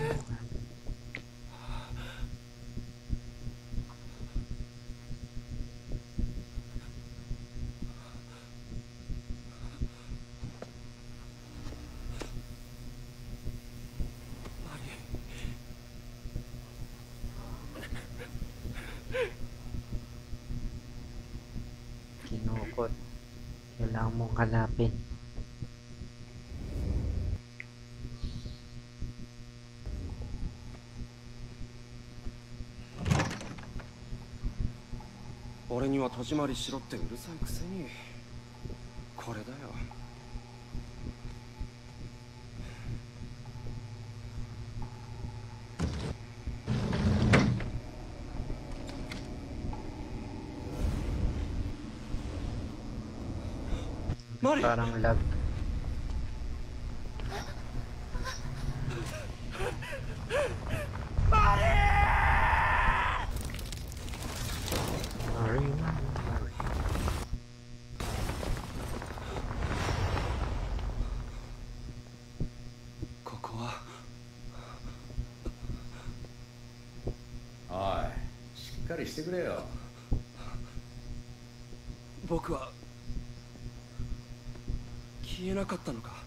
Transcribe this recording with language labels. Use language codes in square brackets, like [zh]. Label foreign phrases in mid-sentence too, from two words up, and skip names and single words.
[ja] マリ。 [tl] Kinukot. Kailangan mong hanapin. [ja] 俺には戸締まりしろってうるさいくせに。これだよ。マリ。 [tl] Parang lag. Marie. [ja] ここは。おい、しっかりしてくれよ。僕は消えなかったのか。